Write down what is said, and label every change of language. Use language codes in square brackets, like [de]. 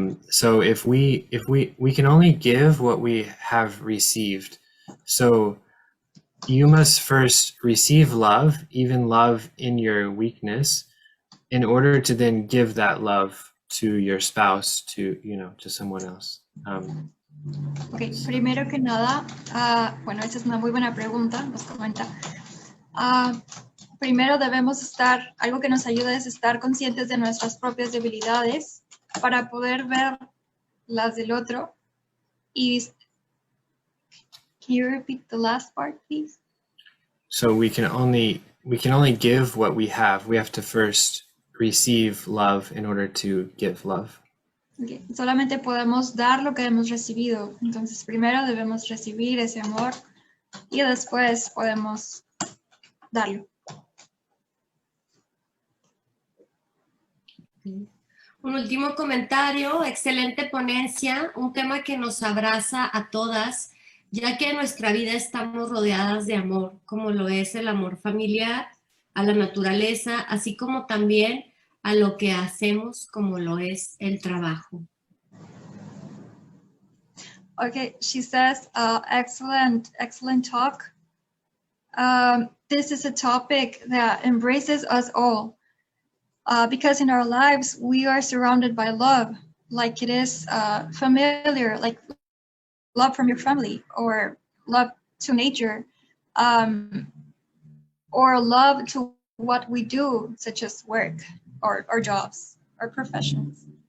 [en] So if we can only give what we have received. So you must first receive love, even love in your weakness, in order to then give that love to your spouse, to someone else. [es] Ok, primero que nada, bueno, esa es una muy buena pregunta, nos comenta. Primero debemos algo que nos ayuda es estar conscientes de nuestras propias debilidades para poder ver las del otro. [en] Y, can you repeat the last part, please? So we can only give what we have. We have to first receive love in order to give love. Okay. [es] Solamente podemos dar lo que hemos recibido. Entonces, primero debemos recibir ese amor y después podemos darlo. Un último comentario, excelente ponencia, un tema que nos abraza a todas, ya que en nuestra vida estamos rodeadas de amor, como lo es el amor familiar, a la naturaleza, así como también a lo que hacemos, como lo es el trabajo. [en] Okay, she says, excellent talk. This is a topic that embraces us all. Because in our lives, we are surrounded by love, like it is familiar, like love from your family, or love to nature, or love to what we do, such as work, or jobs, or professions.